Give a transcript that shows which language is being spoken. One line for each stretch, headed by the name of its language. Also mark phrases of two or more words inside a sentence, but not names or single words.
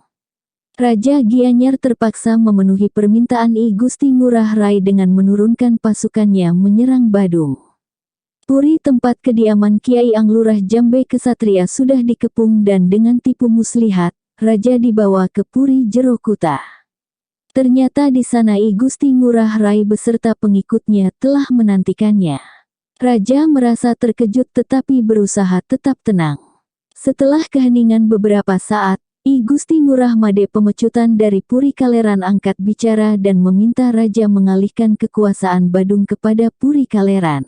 Indonesian: Raja Gianyar terpaksa memenuhi permintaan I Gusti Ngurah Rai dengan menurunkan pasukannya menyerang Badung. Puri tempat kediaman Kiai Anglurah Jambe Kesatria sudah dikepung dan dengan tipu muslihat, Raja dibawa ke Puri Jero Kuta. Ternyata di sana I Gusti Ngurah Rai beserta pengikutnya telah menantikannya. Raja merasa terkejut tetapi berusaha tetap tenang. Setelah keheningan beberapa saat, I Gusti Ngurah Made Pemecutan dari Puri Kaleran angkat bicara dan meminta Raja mengalihkan kekuasaan Badung kepada Puri Kaleran.